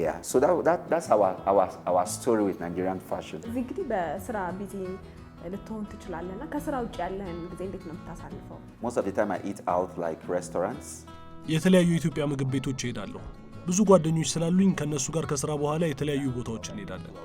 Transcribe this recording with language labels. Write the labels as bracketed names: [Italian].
[English] So that's our story with Nigerian fashion. [Amharic] እዚህ እንግዲህ በስራ ቢዚ ልትሆን ትችላለና ከስራ ውጭ ያለህን ጊዜ እንዴት ነው የምታሳልፈው? [English] Most of the time I eat out like restaurants. [Amharic] የተለያዩ የኢትዮጵያ ምግብ ቤቶች እሄዳለሁ። ብዙ ጓደኞች ስላሉኝ ከነሱ ጋር ከስራ በኋላ የተለያዩ ቦታዎች እንሄዳለን።